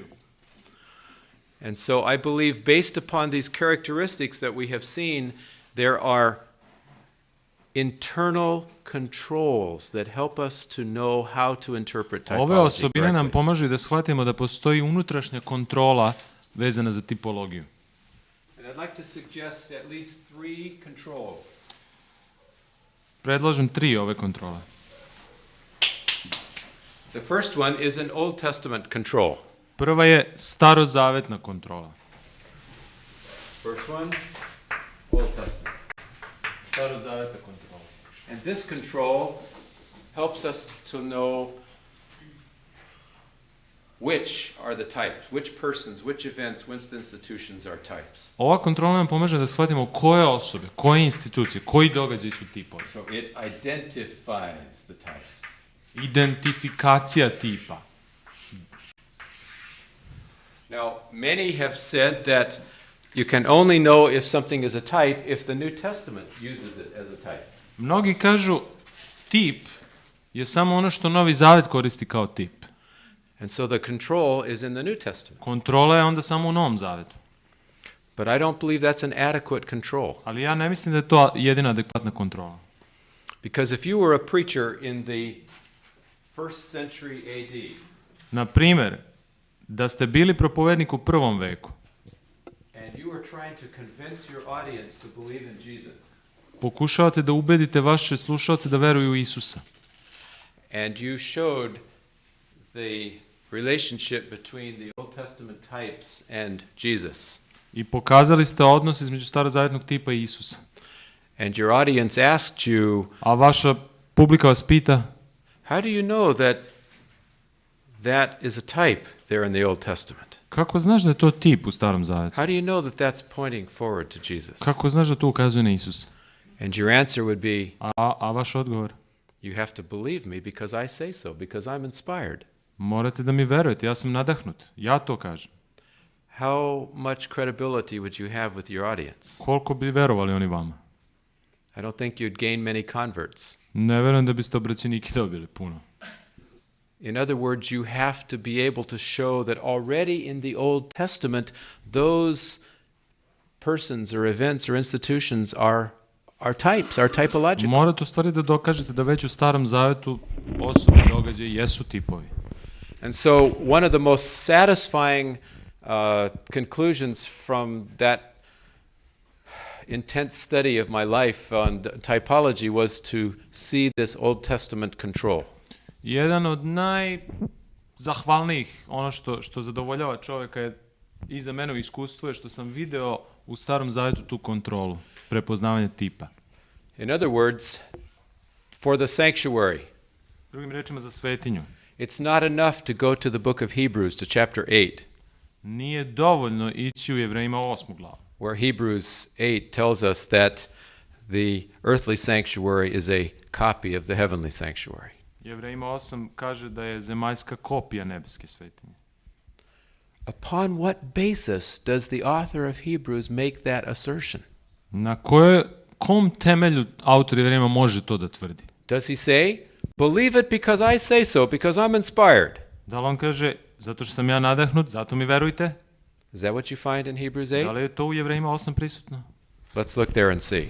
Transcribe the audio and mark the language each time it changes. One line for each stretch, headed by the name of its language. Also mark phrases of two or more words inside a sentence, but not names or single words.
English: And so I believe based upon these characteristics that we have seen, there are internal controls that help us to know how to interpret typology
Serbian: Ove osobine nam
English: correctly.
Serbian: pomažu da shvatimo da postoji unutrašnja kontrola vezana za tipologiju.
English: And I'd like to suggest at least 3 controls.
Serbian: Predlažem 3 ove kontrole.
English: The first one is an Old Testament control.
Serbian: Prva je starozavetna kontrola.
English: First one, Old Testament.
Serbian: Starozavetna kontrola.
English: And this control helps us to know which are the types, which persons, which events, which institutions are types.
Serbian: Ova kontrola nam pomaže da shvatimo koje osobe, koje institucije, koji događaji su tipovi.
English: So it identifies the types.
Serbian: Identifikacija tipa.
English: Now, many have said that you can only know if something is a type if the New Testament uses it as a type.
Serbian: Mnogi kažu tip je samo ono što Novi Zavet koristi kao tip.
English: And so the control is in the New Testament.
Serbian: Kontrola je onda samo u Novom Zavetu.
English: But I don't believe that's an adequate control.
Serbian: Ali ja ne mislim da je to jedina adekvatna kontrola.
English: Because if you were a preacher in the 1st century AD,
Serbian: Na primjer, da ste bili propovednik u prvom veku,
English: and you were trying to convince your audience to believe in Jesus,
Serbian: pokušavate da ubedite vaše slušalce da veruju u Isusa.
English: and you showed the relationship between the Old Testament types and Jesus,
Serbian: I pokazali ste odnos između starozavjetnog tipa i Isusa.
English: And your audience asked you,
Serbian: A vaša publika vas pita,
English: how do you know that that is a type there in the Old Testament?
Serbian: kako znaš da je to tip u Starom Zavetu?
English: How do you know that that's pointing forward to Jesus?
Serbian: Kako znaš da to ukazuje na Isusa?
English: And your answer would be,
Serbian: A vaš odgovor?
English: you have to believe me because I say so, because I'm inspired.
Serbian: Morate da mi verujete, ja sam nadahnut. Ja to kažem.
English: How much credibility would you have with your audience?
Serbian: Koliko bi verovali oni vama?
English: I don't think you'd gain many converts.
Serbian: Ne verujem da biste obraćenike dobili puno.
English: In other words, you have to be able to show that already in the Old Testament, those persons or events or institutions are types, are typological.
Serbian: Morate u stvari da dokažete da već u Starom Zavetu osobe i događaji jesu tipovi.
English: And so one of the most satisfying conclusions from that intense study of my life on typology was to see this Old Testament control.
Serbian: Jedan od najzahvalnijih, ono što zadovoljava čovjeka je i za mene u iskustvu je što sam video u Starom Zavetu tu kontrolu, prepoznavanje tipa.
English: In other words, for the sanctuary,
Serbian: Drugim rečima za svetinju.
English: it's not enough to go to the book of Hebrews, to chapter 8,
Serbian: Nije dovoljno ići u Jevrejima 8. glavu,
English: where Hebrews 8 tells us that the earthly sanctuary is a copy of the heavenly sanctuary.
Serbian: Jevrejima 8 kaže da je zemaljska kopija nebeske svetinje.
English: Upon what basis does the author of Hebrews make that assertion?
Serbian: Na kom temelju autor Jevrejima može to da tvrdi?
English: Does he say, believe it because I say so, because I'm inspired?
Serbian: Da li on kaže, zato što sam ja nadahnut, zato mi verujte?
English: Is that what you find in Hebrews
Serbian: Da
English: 8?
Serbian: li je to u Jevrejima 8 prisutno?
English: Let's look there and see.